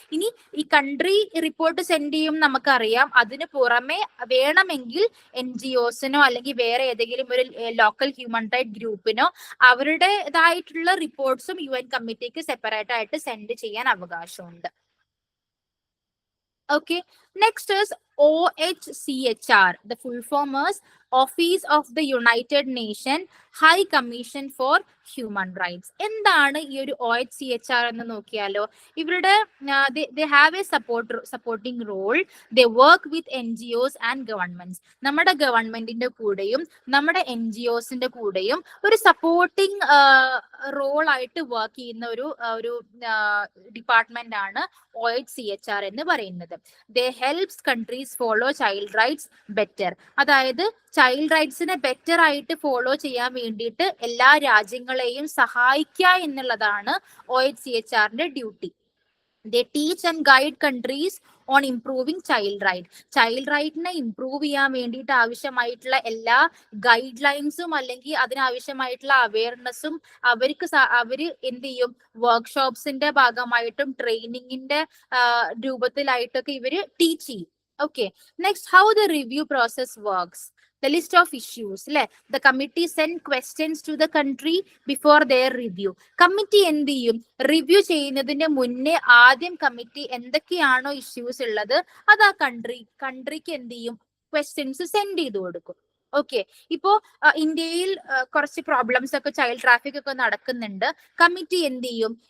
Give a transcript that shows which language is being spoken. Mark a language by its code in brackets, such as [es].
[ml] ഇനി ഈ country report send ചെയ്യും നമുക്കറിയാം. അതിന് പുറമെ വേണമെങ്കിൽ NGOസിനോ അല്ലെങ്കിൽ വേറെ ഏതെങ്കിലും ഒരു ലോക്കൽ ഹ്യൂമൻ റൈറ്റ് ഗ്രൂപ്പിനോ അവരുടേതായിട്ടുള്ള റിപ്പോർട്ട്സും UN കമ്മിറ്റിക്ക് സെപ്പറേറ്റ് ആയിട്ട് സെൻഡ് ചെയ്യാൻ അവകാശമുണ്ട്. [en] Okay, next is OHCHR. The full form is Office of the United Nations High Commission for Human Rights. [ml] എന്താണ് ഈ ഒരു OHCHR എന്ന് നോക്കിയാലോ, ഇവരുടെ [en] they have a supporting role. They work with NGOs and governments. [ml] നമ്മുടെ ഗവൺമെന്റിന്റെ കൂടെയും നമ്മുടെ NGOസിന്റെ കൂടെയും ഒരു സപ്പോർട്ടിംഗ് റോൾ ആയിട്ട് വർക്ക് ചെയ്യുന്ന ഒരു ഡിപ്പാർട്ട്മെന്റ് ആണ് OHCHR എന്ന് പറയുന്നത്. [en] They helps countries follow child rights better. [ml] അതായത് ചൈൽഡ് റൈറ്റ്സിനെ ബെറ്റർ ആയിട്ട് ഫോളോ ചെയ്യാൻ വേണ്ടിയിട്ട് എല്ലാ രാജ്യങ്ങളെയും സഹായിക്കുക എന്നുള്ളതാണ് OHCHRന്റെ duty. [en] They teach and guide countries on improving child right. [ml] Child റൈറ്റിനെ improve ചെയ്യാൻ വേണ്ടിയിട്ട് ആവശ്യമായിട്ടുള്ള എല്ലാ ഗൈഡ് ലൈൻസും അല്ലെങ്കിൽ അതിനാവശ്യമായിട്ടുള്ള അവയർനെസ്സും അവര് എന്ത് ചെയ്യും? വർക്ക്ഷോപ്സിന്റെ ഭാഗമായിട്ടും ട്രെയിനിങ്ങിന്റെ രൂപത്തിലായിട്ടൊക്കെ ഇവര് ടീച്ച് ചെയ്യും. [en] Okay, next, how the review process works. The list of issues, the committee send questions to the country before their review. [ml] Committee എന്ത് ചെയ്യും? റിവ്യൂ ചെയ്യുന്നതിന് മുന്നേ ആദ്യം കമ്മിറ്റി എന്തൊക്കെയാണോ ഇഷ്യൂസ് ഉള്ളത് അത് ആ കൺട്രിക്ക് എന്ത് ചെയ്യും? ക്വസ്റ്റ്യൻസ് സെൻഡ് ചെയ്ത് കൊടുക്കും. ഓക്കെ, ഇപ്പോ ഇന്ത്യയിൽ കുറച്ച് പ്രോബ്ലംസ് ഒക്കെ ചൈൽഡ് ട്രാഫിക് ഒക്കെ നടക്കുന്നുണ്ട്. കമ്മിറ്റി എന്ത് ചെയ്യും?